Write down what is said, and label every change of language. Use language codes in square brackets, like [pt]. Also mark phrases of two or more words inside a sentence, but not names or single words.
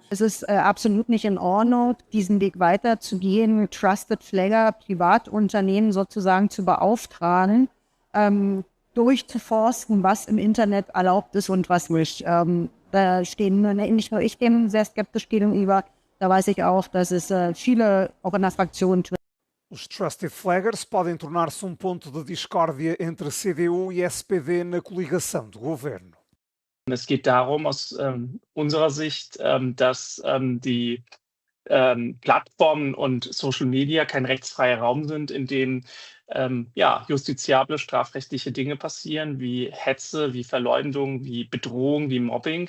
[de] Es ist absolut nicht in Ordnung, diesen Weg weiter zu gehen, [en] Trusted Flagger, [de] Privatunternehmen sozusagen zu beauftragen, durchzuforsten, was im Internet erlaubt ist und was nicht. Da stehen nicht nur ich dem sehr skeptisch gegenüber, da weiß ich auch, dass es viele auch in der Fraktion tun. [pt] Os [en] Trusted Flaggers [pt] podem tornar-se ponto de discórdia entre CDU e SPD na coligação de governo. [de] Es geht darum, aus unserer Sicht, dass die Plattformen und [en] Social Media [de] kein rechtsfreier Raum sind, in dem justiziable strafrechtliche Dinge passieren, wie Hetze, wie Verleumdung, wie Bedrohung, wie Mobbing.